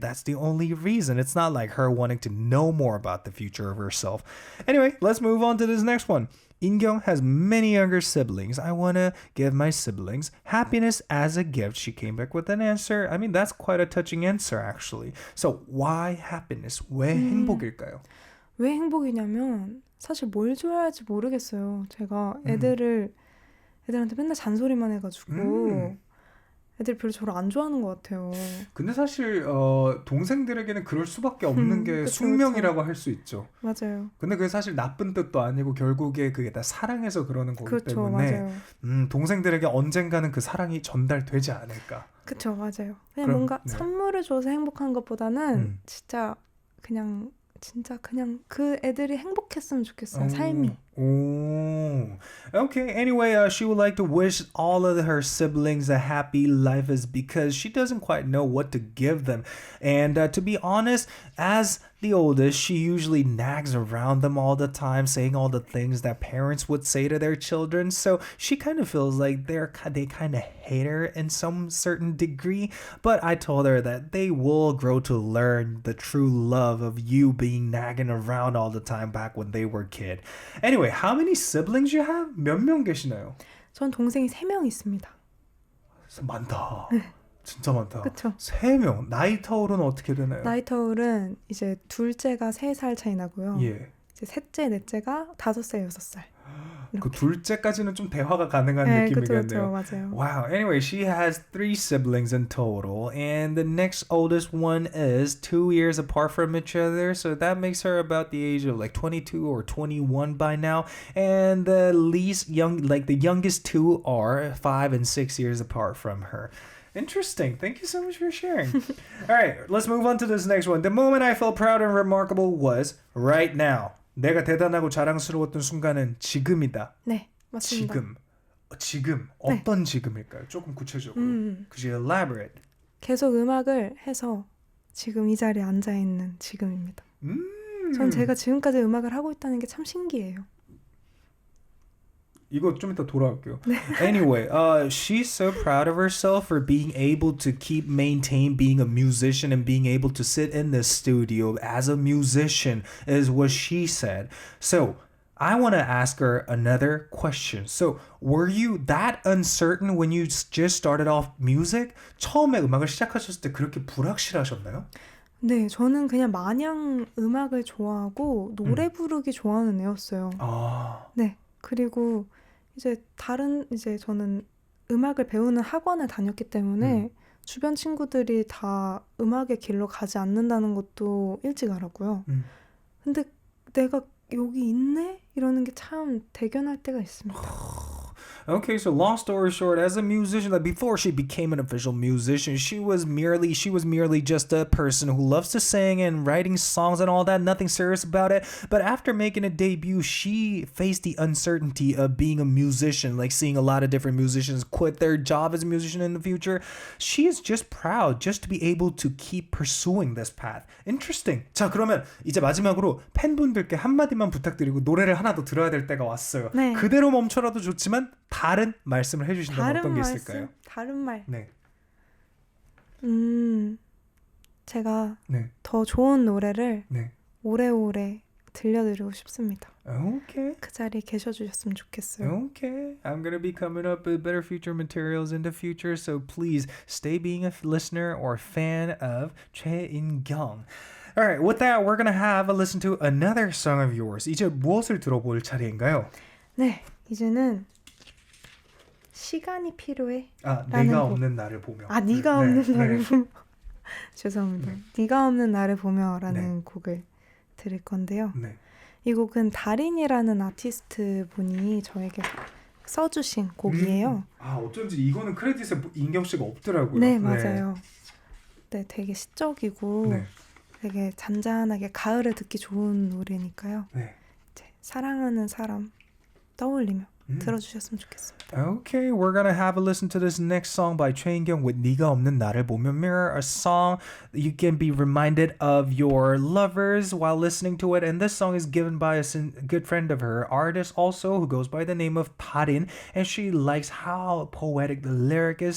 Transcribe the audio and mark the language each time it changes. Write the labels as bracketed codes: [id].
[en] That's the only reason. It's not like her wanting to know more about the future of herself. Anyway, let's move on to this next one. In Gyeong has many younger siblings. I want to give my siblings happiness as a gift. She came back with an answer. I mean, that's quite a touching answer, actually. So, why happiness? [ko] 왜 행복일까요? 왜 행복이냐면 사실 뭘 줘야 할지 모르겠어요. 제가 애들한테 맨날 잔소리만 해가지고 애들이 별로 저를 안 좋아하는 것 같아요. 근데 사실 동생들에게는 그럴 수밖에 없는 게 그쵸, 숙명이라고 할 수 있죠. 맞아요. 근데 그게 사실 나쁜 뜻도 아니고 결국에 그게 다 사랑해서 그러는 거기 그렇죠, 때문에 맞아요. 동생들에게 언젠가는 그 사랑이 전달되지 않을까. 그쵸, 맞아요. 그냥 그럼, 뭔가 네. 선물을 줘서 행복한 것보다는 진짜 그냥 그 애들이 행복했으면 좋겠어요. 삶이. [en] Okay. Anyway, she would like to wish all of her siblings a happy life is because she doesn't quite know what to give them. And to be honest, as the oldest, she usually nags around them all the time, saying all the things that parents would say to their children. So she kind of feels like they kind of hate her in some certain degree. But I told her that they will grow to learn the true love of you being nagging around all the time back when they were a kid. Anyway, how many siblings you have? [ko] 몇 명 계시나요? 전 동생이 3명 있습니다. 많다. 진짜 많다. 그쵸. 3명. 나이 터울은 어떻게 되나요? 나이 터울은 이제 둘째가 3살 차이 나고요. 예. 이제 셋째, 넷째가 5살, 6살. 그 둘째까지는 좀 대화가 가능한 네, 느낌이겠네요. 그쵸, 맞아요. [en] Wow. Anyway, she has 3 siblings in total, and the next oldest one is 2 years apart from each other, so that makes her about the age of like 22 or 21 by now. And the youngest 2 are 5 and 6 years apart from her. Interesting. Thank you so much for sharing. All right, let's move on to this next one. The moment I felt proud and remarkable was right now. [ko] 내가 대단하고 자랑스러웠던 순간은 지금이다. 네, 맞습니다. 지금 어떤 지금일까요? 조금 구체적으로. [en] Could you elaborate? [ko] 계속 음악을 해서 지금 이 자리에 앉아 있는 지금입니다. 전 제가 지금까지 음악을 하고 있다는 게 참 신기해요. 이거 좀 이따 돌아올게요. [en] Anyway, she's so proud of herself for being able to maintain being a musician and being able to sit in this studio as a musician is what she said. So I want to ask her another question. So were you that uncertain when you just started off music? [ko] 처음에 음악을 시작하셨을 때 그렇게 불확실하셨나요? 네, 저는 그냥 마냥 음악을 좋아하고 노래 부르기 좋아하는 애였어요. 네, 그리고 이제 저는 음악을 배우는 학원을 다녔기 때문에 주변 친구들이 다 음악의 길로 가지 않는다는 것도 일찍 알았고요. 근데 내가 여기 있네? 이러는 게 참 대견할 때가 있습니다. [en] Okay, so long story short, as a musician, like before she became an official musician, she was merely just a person who loves to sing and writing songs and all that, nothing serious about it. But after making a debut, she faced the uncertainty of being a musician, like seeing a lot of different musicians quit their job as a musician in the future. She is just proud just to be able to keep pursuing this path. Interesting. [ko] 자, 그러면 이제 마지막으로 팬분들께 한마디만 부탁드리고 노래를 하나 더 들어야 될 때가 왔어요. 네. 그대로 멈춰라도 좋지만 다른 말씀을 해주신다면 어떤 게 있을까요? 다른 말. 네. 제가 더 좋은 노래를 네. 오래오래 들려드리고 싶습니다. [en] Okay. [ko] 그 자리에 계셔주셨으면 좋겠어요. [en] Okay. I'm going to be coming up with better future materials in the future, so please stay being a listener or fan of Choi In Gyeong. All right, with that, we're going to have a listen to another song of yours. [ko] 이제 무엇을 들어볼 차례인가요? 네, 이제는 시간이 필요해. 네가 없는 나를 보며. 네가 없는 나를 보며. 죄송합니다. 네가 없는 나를 보며라는 곡을 들을 건데요. 이 곡은 다린이라는 아티스트 분이 저에게 써주신 곡이에요. 어쩐지 이거는 크레딧에 인경 씨가 없더라고요. 네, 맞아요. 네, 되게 시적이고 되게 잔잔하게 가을에 듣기 좋은 노래니까요. 이제 사랑하는 사람 떠올리며 들어주셨으면 좋겠습니다. [en] Okay, we're gonna have a listen to this next song by Choi In Gyeong with 네가 없는 나를 보며 Mirror, a song that you can be reminded of your lovers while listening to it. And this song is given by a good friend of her, artist also, who goes by the name of Darin, and she likes how poetic the lyric is.